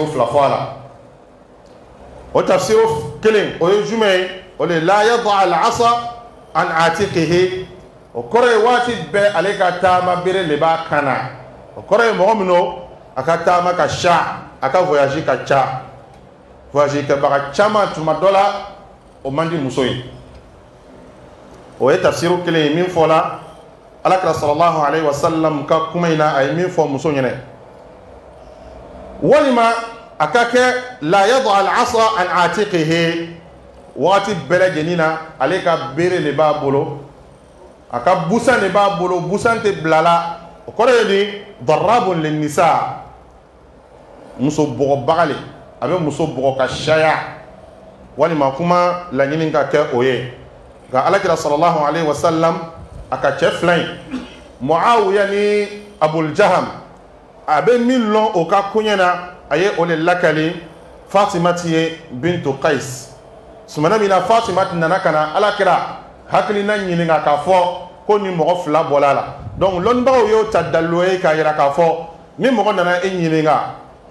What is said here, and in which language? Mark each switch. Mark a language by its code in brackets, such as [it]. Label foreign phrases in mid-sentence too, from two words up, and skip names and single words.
[bm] fila fɔ a la o tafsiru kelen o ye jumɛn ye o de la [ar] يضع العصا عن عاتقه [bm] o kɔrɔ ye waati bɛɛ ale ka taama bere de b'a kan na o kɔrɔ ye mɔgɔ min don a ka taama ka ca a ka voyage ka ca voyage kɛbaga caman tuma dɔ la o man di muso ye o ye tafsiru kelen ye min fɔla alakira [ar] صلى الله عليه وسلم [bm] ka kuma in na a ye min fɔ muso ɲɛnɛ walima a ka kɛ la [ar] يضع العصا عن عاتقه [bm] waati bɛɛ lajɛlen na ale ka bere de b'a bolo a ka busan de b'a bolo busan tɛ bila la o kɔrɔ ye ni [ar] ضراب للنساء [bm] muso bɔgɔbaga le a bɛ muso bɔgɔ ka caya walima kuma laɲini ka kɛ o ye nka alakira [ar] صلى الله عليه وسلم [bm] a ka cɛ fila in muawiya ni abul jaham a bɛ min lɔn o ka koɲɛ na a ye o de lakali fatimati ye bintu qais sumana min na fatimati nana ka na alakira hakilina ɲininka k'a fɔ ko ni mɔgɔ fila bɔla la donc lɔnnibagaw y'o ta dalilu ye k'a yira k'a fɔ ni mɔgɔ nana e ɲininka